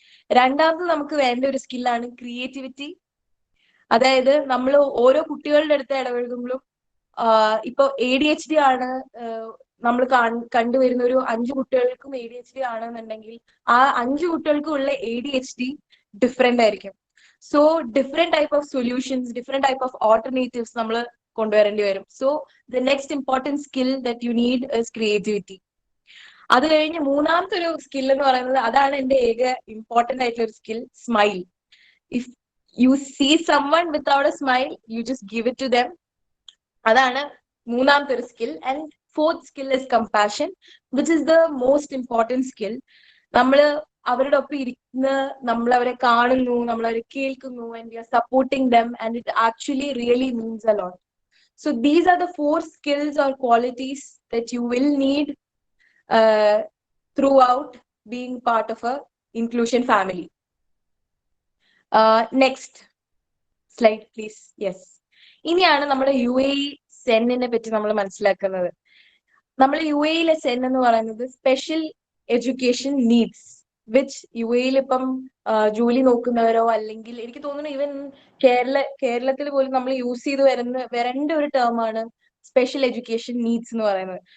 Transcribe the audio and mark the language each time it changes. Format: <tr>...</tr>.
<ml>രണ്ടാമത് നമുക്ക് വേണ്ട ഒരു സ്കില്ലാണ് ക്രിയേറ്റിവിറ്റി. അതായത് നമ്മൾ ഓരോ കുട്ടികളുടെ അടുത്ത് ഇടപഴകുമ്പോഴും ഇപ്പൊ ADHD ആണ് നമ്മൾ കണ്ടുവരുന്ന ഒരു 5 കുട്ടികൾക്കും ADHD ആണെന്നുണ്ടെങ്കിൽ ആ 5 കുട്ടികൾക്കും ഉള്ള ADHD ഡിഫറെന്റ് ആയിരിക്കും.</ml> <en>so different type of solutions, different type of alternatives</en> <ml>നമ്മൾ കൊണ്ടുവരേണ്ടി വരും.</ml> <en>So the next important skill that you need is creativity.</en> <ml>അത് കഴിഞ്ഞ് മൂന്നാമത്തെ ഒരു സ്കിൽ എന്ന് പറയുന്നത്, അതാണ് എന്റെ ഏക ഇമ്പോർട്ടന്റ് ആയിട്ടുള്ള ഒരു skill, smile.</ml> <en>If you see someone without a smile, you just give it to them.</en> <ml>അതാണ് മൂന്നാമത്തെ ഒരു skill.</ml> <en>And fourth skill is compassion, which is the most important skill.</en> <ml>നമ്മൾ അവരുടെ ഒപ്പം ഇരിക്കുന്ന, നമ്മൾ അവരെ കാണുന്നു, നമ്മൾ അവരെ കേൾക്കുന്നു,</ml> <en>And we are supporting them, and it actually really means a lot. So these are the 4 skills or qualities that you will need throughout being part of a inclusion family. Next slide please.</en> <ml>Yes, ഇനിയാണ് നമ്മുടെ UAE സെന്നിനെ പറ്റി നമ്മൾ മനസ്സിലാക്കുന്നത്. നമ്മൾ UAEയിലെ സെൻ എന്ന് പറയുന്നത് special education needs, which UAEയിൽ ഇപ്പം ജോലി നോക്കുന്നവരോ, അല്ലെങ്കിൽ എനിക്ക് തോന്നുന്നു ഈവൻ കേരളത്തിൽ പോലും നമ്മൾ യൂസ് ചെയ്ത് വരേണ്ട ഒരു ടേമാണ് സ്പെഷ്യൽ എഡ്യൂക്കേഷൻ നീഡ്സ് എന്ന് പറയുന്നത്.</ml>